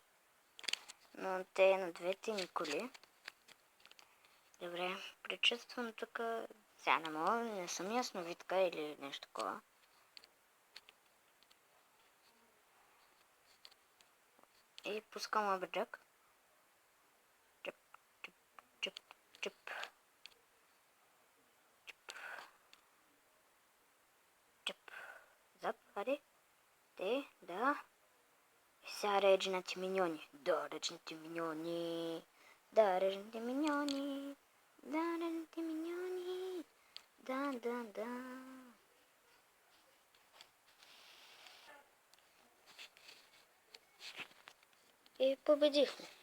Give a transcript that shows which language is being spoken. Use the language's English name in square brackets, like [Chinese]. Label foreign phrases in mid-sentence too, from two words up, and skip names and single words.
[Bulgarian] Но те на двете ни коли. Добре, причувствам тук. Сега не мога, не съм ясновидка или нещо такова. И пускам лаберджак. Чуп, чуп, чуп, чуп. Чуп. Зап, аре. Те, да. И сега речните миньони. Да, речните миньони. Да, речните миньони. Да, речните миньони. Да, да, да. И победихме.